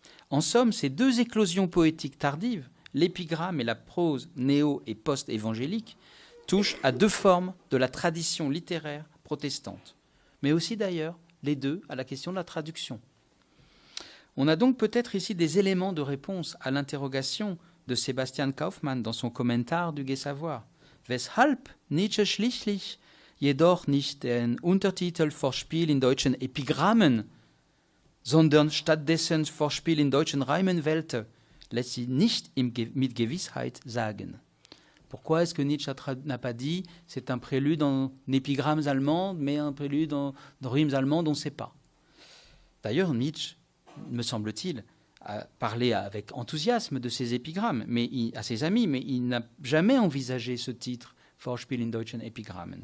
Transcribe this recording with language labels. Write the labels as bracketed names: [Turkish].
[French] En somme, ces deux éclosions poétiques tardives, l'épigramme et la prose néo- et post-évangélique, touchent à deux formes de la tradition littéraire protestante, mais aussi d'ailleurs les deux à la question de la traduction. On a donc peut-être ici des éléments de réponse à l'interrogation de Sebastian Kaufmann dans son commentaire du Gai Savoir. [German] Weshalb Nietzsche schließlich jedoch nicht den Untertitel Vorspiel in deutschen Epigrammen, sondern stattdessen Vorspiel in deutschen Reimen wählte, lässt sich nicht mit Gewissheit sagen. [French] Pourquoi est-ce que Nietzsche n'a pas dit c'est un prélude en épigrammes allemandes, mais un prélude en rimes allemandes, on ne sait pas. D'ailleurs, Nietzsche, me semble-t-il, a parlé avec enthousiasme de ses épigrammes à ses amis, mais il n'a jamais envisagé ce titre, Vorspiel in deutschen Epigrammen.